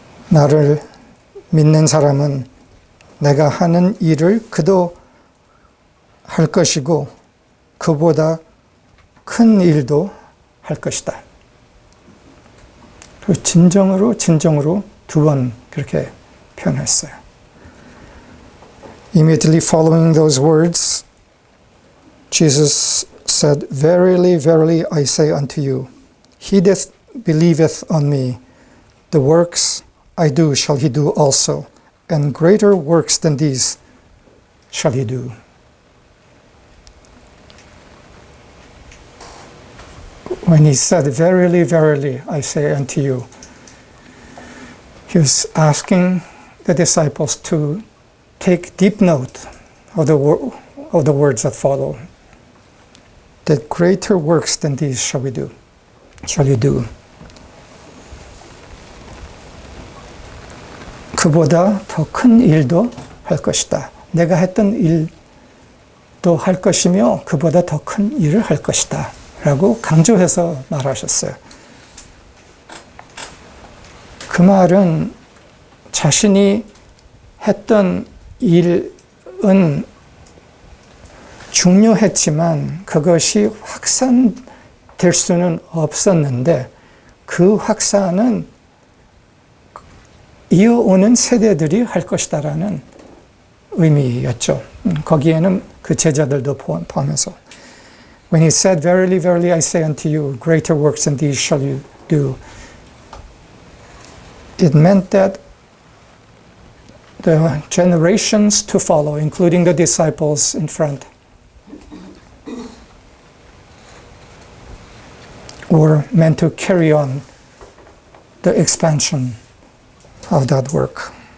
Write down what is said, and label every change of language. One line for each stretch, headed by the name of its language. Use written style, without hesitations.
Korean: 나를 믿는 사람은 내가 하는 일을 그도 할 것이고 그보다 큰 일도 할 것이다. 그리고 진정으로 두 번 그렇게 표현했어요.
English: Immediately following those words, Jesus said, Verily, verily, I say unto you, he that believeth on me, the works I do shall he do also, and greater works than these shall he do. When he said, Verily, verily, I say unto you, he was asking the disciples to take deep note of the words that follow. That greater works than these shall you do.
Korean: 그보다 더 큰 일도 할 것이다. 내가 했던 일도 할 것이며 그보다 더 큰 일을 할 것이다. 라고 강조해서 말하셨어요. 그 말은 자신이 했던 일은 중요했지만 그것이 확산될 수는 없었는데 그 확산은 이어오는 세대들이 할 것이다라는 의미였죠. 거기에는 그 제자들도 포함해서
English: When he said, Verily, verily, I say unto you, greater works than these shall you do. It meant that the generations to follow, including the disciples in front, were meant to carry on the expansion of that work.